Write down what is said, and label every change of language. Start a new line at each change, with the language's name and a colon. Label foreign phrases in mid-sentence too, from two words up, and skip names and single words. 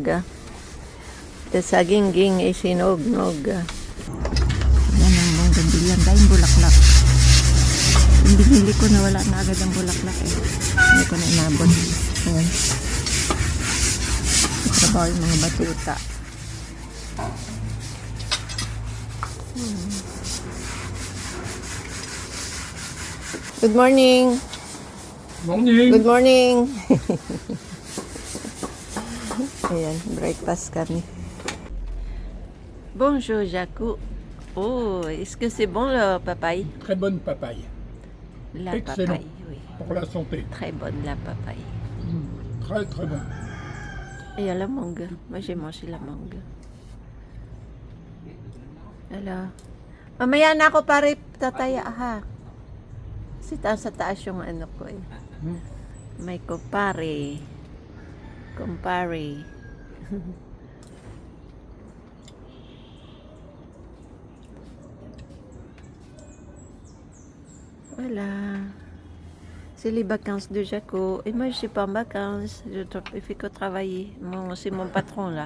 Filipino: The saging ging is hinog-nog. Yan ang bonggambilyan. Dahil bulaklak. Yung binili ko na wala na agad ang bulaklak eh. Hindi ko na inabot. Ayan. Trabaho yung mga batuta.
English: Good morning! Morning! Good morning!
Filipino: Ayan, breakfast kami.
French: Bonjour, Jacou. Oh, est-ce que c'est bon le papaye? Très bonne papaye. La Excellent. papaye, oui. Pour la santé. Très bonne la papaye. Très, très bon. Et il y a la mangue. Moi, j'ai mangé la mangue.
Filipino: Ala. Mamaya na ako pare tataya ha. Kasi sa taas yung ano ko eh. May kumpare. Kumpare.
French: Voilà. C'est les vacances de Jaco. Et moi, je suis pas en vacances. Il fait que travailler. C'est mon patron, là.